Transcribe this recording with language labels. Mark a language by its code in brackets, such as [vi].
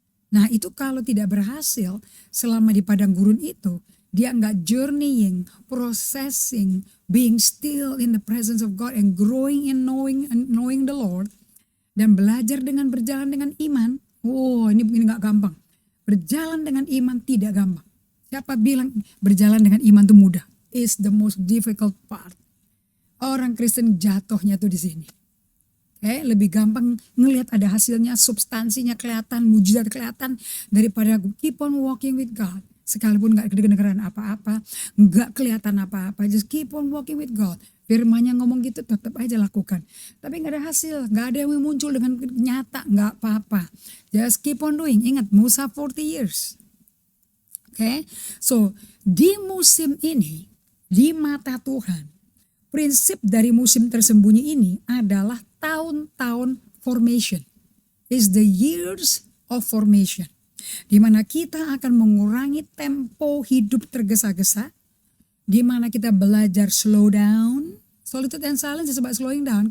[id] Nah itu kalau tidak berhasil selama di padang gurun itu, dia nggak [en] journeying, processing, being still in the presence of God and growing in knowing the Lord, [id] dan belajar dengan berjalan dengan iman. Oh ini nggak gampang. Berjalan dengan iman tidak gampang. Siapa bilang berjalan dengan iman itu mudah? [en] It's the most difficult part. [id] Orang Kristen jatuhnya tuh di sini. Lebih gampang ngelihat ada hasilnya, substansinya kelihatan, mujizat kelihatan daripada [en] keep on walking with God. [id] Sekalipun gak kedengeran apa-apa, gak kelihatan apa-apa, [en] just keep on walking with God. [id] Firman-Nya ngomong gitu tetap aja lakukan. Tapi gak ada hasil, gak ada yang muncul dengan nyata, gak apa-apa. [en] Just keep on doing. [id] Ingat Musa 40 years. So di musim ini, di mata Tuhan, prinsip dari musim tersembunyi ini adalah tahun-tahun formation. [en] Is the years of formation. [id] Di mana kita akan mengurangi tempo hidup tergesa-gesa. Di mana kita belajar [en] slow down. Solitude and silence is about slowing down.